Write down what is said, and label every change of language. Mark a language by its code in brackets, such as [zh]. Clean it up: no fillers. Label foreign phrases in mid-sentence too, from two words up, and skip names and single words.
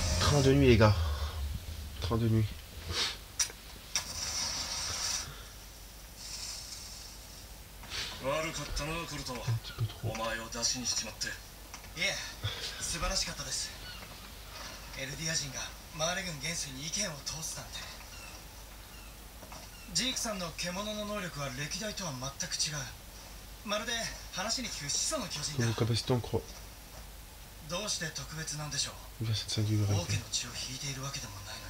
[fr] Train de nuit, les gars. Train de nuit. Un petit peu trop. [ja] いえ、素晴らしかったです。エルディア人がマーレ軍元帥に意見を通すなんて。ジークさんの獣の能力は歴代とは全く違う。まるで話に聞く始祖の巨人だ。どうして特別なんでしょう。王家の血を引いているわけでもないのに。